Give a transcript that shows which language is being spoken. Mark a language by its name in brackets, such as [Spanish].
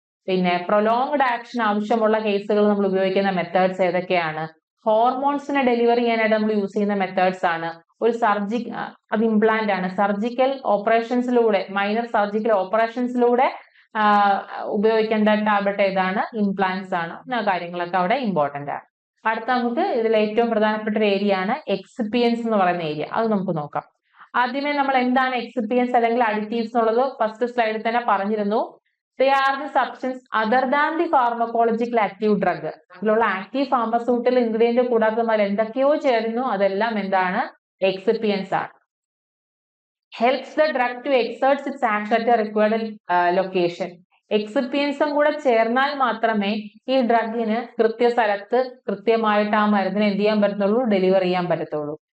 [Malayalam] പിന്നെ prolonged action ആവശ്യമുള്ള കേസുകൾ നമ്മൾ ഉപയോഗിക്കുന്ന മെത്തേഡ്സ് ഏതൊക്കെയാണ്, ഹോർമോൺസിനെ ഡെലിവർ ചെയ്യാനായിട്ട് നമ്മൾ യൂസ് ചെയ്യുന്ന മെത്തേഡ്സ് ആണ്, ഒരു അത് ഇംപ്ലാന്റ് ആണ്, സർജിക്കൽ ഓപ്പറേഷൻസിലൂടെ, മൈനർ സർജിക്കൽ ഓപ്പറേഷൻസിലൂടെ ഉപയോഗിക്കേണ്ട ടാബ്ലറ്റ് ഏതാണ്, ഇംപ്ലാന്റ്സ് ആണ്. കാര്യങ്ങളൊക്കെ അവിടെ ഇമ്പോർട്ടന്റ് ആണ്. അടുത്ത നമുക്ക് ഇതിൽ ഏറ്റവും പ്രധാനപ്പെട്ട ഒരു ഏരിയ ആണ് എക്സിപ്പിയൻസ് എന്ന് പറയുന്ന ഏരിയ. അത് നമുക്ക് നോക്കാം. ആദ്യമേ നമ്മൾ എന്താണ് എക്സിപ്പിയൻസ് അല്ലെങ്കിൽ അഡിറ്റീവ്സ് എന്നുള്ളത് ഫസ്റ്റ് സ്ലൈഡിൽ തന്നെ പറഞ്ഞിരുന്നു. [English] They are the substance other than the pharmacological active drug. [Malayalam] അതിലുള്ള ആക്റ്റീവ് ഫാർമസ്യൂട്ടിക്കൽ ഇൻഗ്രീഡിയന്റ് കൂടാതെ എന്തൊക്കെയോ ചേരുന്നു, അതെല്ലാം എന്താണ്, എക്സിപ്പിയൻസ് ആണ്. [English] Helps the drug to exerts its action at required location. [Malayalam] എക്സിപ്പിയൻസും കൂടെ ചേർന്നാൽ മാത്രമേ ഈ ഡ്രഗിന് കൃത്യസ്ഥലത്ത് കൃത്യമായിട്ട് ആ മരുന്നിന് എന്ത് ചെയ്യാൻ പറ്റത്തുള്ളൂ, ഡെലിവർ ചെയ്യാൻ പറ്റത്തുള്ളൂ.